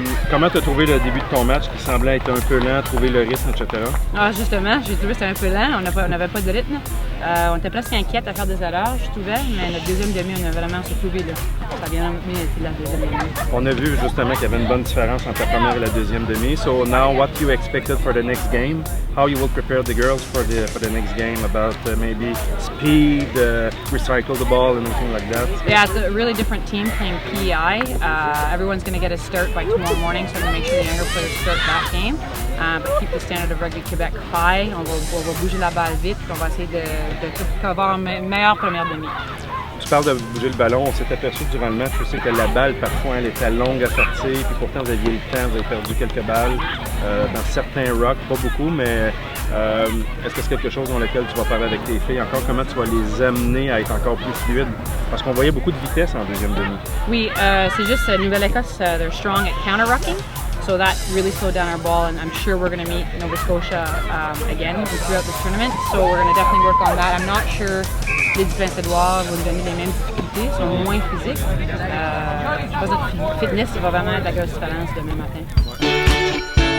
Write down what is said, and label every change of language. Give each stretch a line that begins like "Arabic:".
French: Comment tu as trouvé le début de ton match qui semblait être un peu lent, trouver le rythme, etc.? Ah, justement, j'ai trouvé que c'était un peu lent. On n'avait pas de rythme. On était presque inquiète à faire des erreurs, je trouvais, mais notre deuxième demi, on a vraiment se trouvé là. Ça a bien été la deuxième demi. On a vu justement qu'il y avait une bonne différence entre la première et la deuxième demi.
English: So now, what you expected for the next game? How you will prepare the girls for the next game? About maybe speed, recycle the ball, and anything like that? Yeah, it's a really different team playing PEI. Everyone's going to get a start by tomorrow morning, so I'm going to make sure the younger players start that game. But keep the standard of Rugby Québec high.
French: On va bouger la balle vite, puis on va essayer avoir une meilleure première demi. Tu parles de bouger le ballon. On s'est aperçu durant le match aussi que la balle, parfois, elle était longue à sortir, puis pourtant, vous aviez le temps, vous avez perdu quelques balles dans certains rocks, pas beaucoup, mais est-ce que c'est quelque chose dans lequel tu vas parler avec tes filles encore? Comment tu vas les amener à être encore plus fluides? Parce qu'on voyait beaucoup de vitesse en deuxième demi. Oui, c'est juste
English: Nouvelle-Écosse, they're strong at counter-rucking. So that really slowed down our ball, and I'm sure we're going to meet Nova Scotia again throughout this tournament. So we're going to definitely work on that. I'm not sure
French: les défenseurs vont nous donner les mêmes difficultés, sont moins physiques. Je pense que notre fitness va vraiment être la grosse différence demain matin.